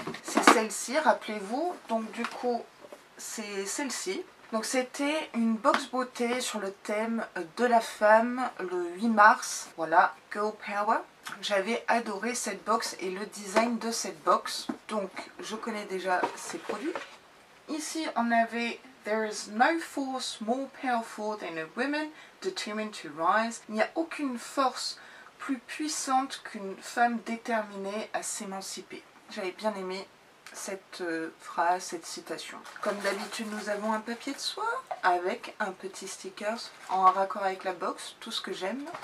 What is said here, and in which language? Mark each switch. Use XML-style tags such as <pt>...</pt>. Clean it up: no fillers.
<fr>C'est celle-ci, rappelez-vous. Donc du coup, c'est celle-ci. Donc c'était une box beauté sur le thème de la femme le 8 mars. Voilà, Girl Power. J'avais adoré cette box et le design de cette box. Donc je connais déjà ces produits. Ici, on avait</fr> <en>There is no force more powerful than a woman determined to rise.</en> <fr>Il n'y a aucune force plus puissante qu'une femme déterminée à s'émanciper. J'avais bien aimé cette phrase, cette citation. Comme d'habitude, nous avons un papier de soie avec un petit sticker en raccord avec la box, tout ce que j'aime.</fr>